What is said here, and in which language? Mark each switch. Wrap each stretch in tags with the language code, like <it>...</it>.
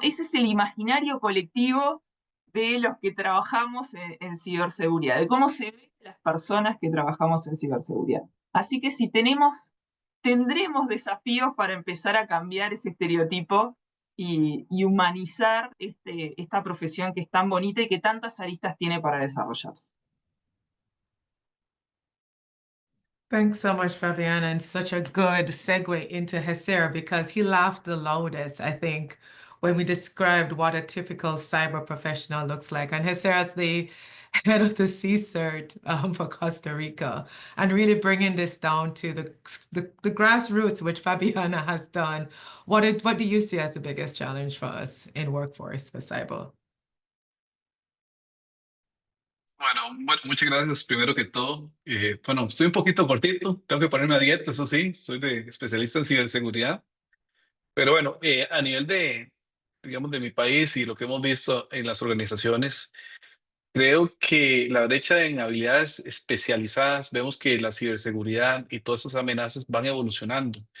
<es>Ese es el imaginario colectivo de los que trabajamos en ciberseguridad, de cómo se ven las personas que trabajamos en ciberseguridad. Así que si tendremos desafíos para empezar a cambiar ese estereotipo y humanizar esta profesión que es tan bonita y que tantas aristas tiene para desarrollarse.</es> <en>Thanks so much, Fabiana, and such a good segue into Hesera because he laughed the loudest, I think, when we described what a typical cyber professional looks like. And Hesera's the head of the CCERT for Costa Rica, and really bringing this down to the grassroots, which Fabiana has done. What do you see as the biggest challenge for us in workforce for cyber?</en> <es>Bueno, muchas gracias primero que todo. Bueno, estoy un poquito cortito, tengo que ponerme a dieta, eso sí, soy especialista en ciberseguridad, pero bueno, a nivel digamos, de mi país y lo que hemos visto en las organizaciones, creo que la brecha en habilidades especializadas, vemos que la ciberseguridad y todas esas amenazas van evolucionando.</es>